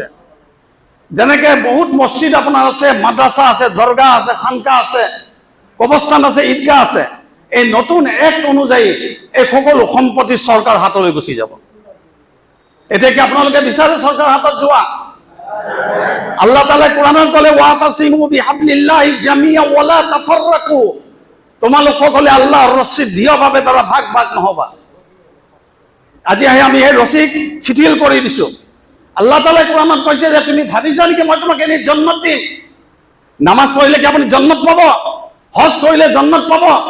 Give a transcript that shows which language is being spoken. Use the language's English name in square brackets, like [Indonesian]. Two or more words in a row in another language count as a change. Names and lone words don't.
[Assamese] যেনেকৈ বহুত মছজিদ আপোনাৰ আছে, মাদ্ৰাছা আছে, দৰগাহ আছে, খানকা আছে, কবৰস্থান আছে, ঈদগাহ আছে। এই নতুন এক্ট অনুযায়ী এই সকলো সম্পত্তি চৰকাৰ হাতলৈ গুচি যাব। এতিয়া কি আপোনালোকে বিচাৰে চৰকাৰ হাতত যোৱা? [Arabic] الله تعالى [Assamese] কোরআনত কলে [Arabic] واعتصموا بحبل الله جميعا ولا تفرقوا, [Assamese] তোমালোক সকলে আল্লাহৰ ৰছী দৃঢ়ভাৱে ধৰা, ভাগ ভাগ নহবা। আজি আমি এই ৰছী শিথিল কৰি দিছো। [Arabic] الله تعالى [Assamese] কোরআনত কৈছে যে তুমি ভাবিছা নেকি মই তোমাক এনে জান্নাত দিম? নামাজ পঢ়িলে কি আপুনি জান্নাত পাব? হজ কৰিলে জান্নাত পাব?